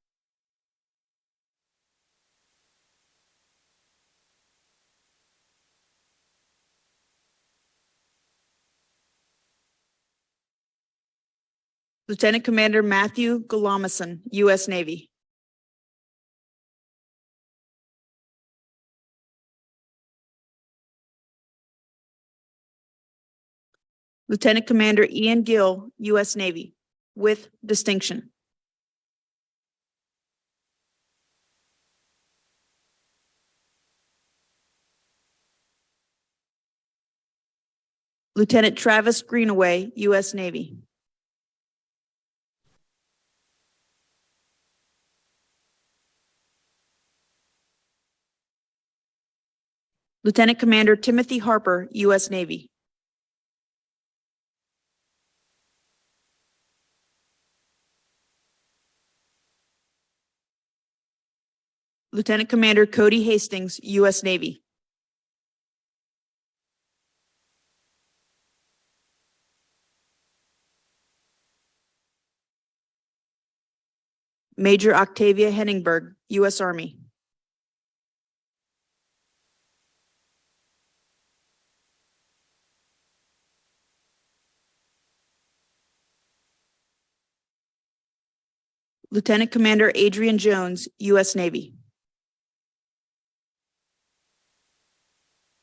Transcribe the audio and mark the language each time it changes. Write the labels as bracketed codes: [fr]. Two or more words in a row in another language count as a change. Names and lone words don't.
[en] Lieutenant Commander Matthew Gulamison, U.S. Navy. Lieutenant Commander Ian Gill, U.S. Navy, with distinction. Lieutenant Travis Greenaway, U.S. Navy. Lieutenant Commander Timothy Harper, U.S. Navy. Lieutenant Commander Cody Hastings, U.S. Navy. Major Octavia Henningberg, U.S. Army. Lieutenant Commander Adrian Jones, U.S. Navy.